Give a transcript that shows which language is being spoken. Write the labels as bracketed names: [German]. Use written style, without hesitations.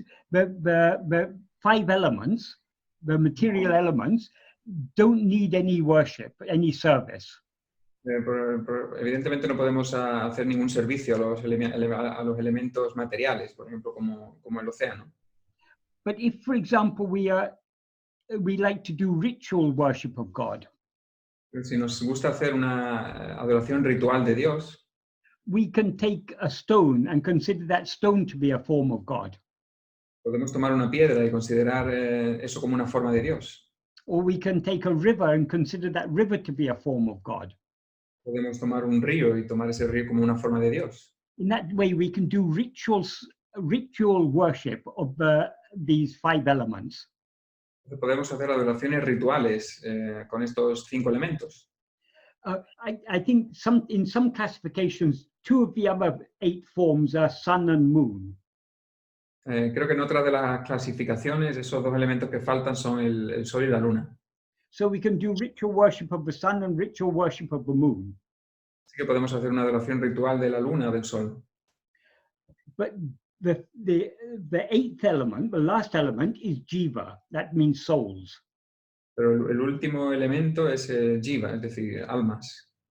[English] The 5 elements, the material elements, don't need any worship, any service. [Spanish] Evidentemente no podemos hacer ningún servicio a los elementos materiales, por ejemplo, como el océano. [English] But if, for example, we like to do ritual worship of God, [Spanish] Pero si nos gusta hacer una adoración ritual de Dios, [English] we can take a stone and consider that stone to be a form of God. [Spanish] Podemos tomar una piedra y considerar eso como una forma de Dios. [English] Or we can take a river and consider that river to be a form of God. [Spanish] Podemos tomar un río y tomar ese río como una forma de Dios. [English] In that way, we can do ritual worship of these 5 elements. [Spanish] Podemos hacer adoraciones rituales con estos 5 elementos. [English] I think in some classifications, 2 of the other 8 forms are sun and moon. [Spanish] Creo que en otra de las clasificaciones, esos 2 elementos que faltan son el sol y la luna. [English] So we can do ritual worship of the sun and ritual worship of the moon. [Spanish] Así que podemos hacer una adoración ritual de la luna o del sol. [English] But the 8th element, the last element, is jiva. That means souls. [Spanish] Pero el último elemento es jiva, es decir, almas.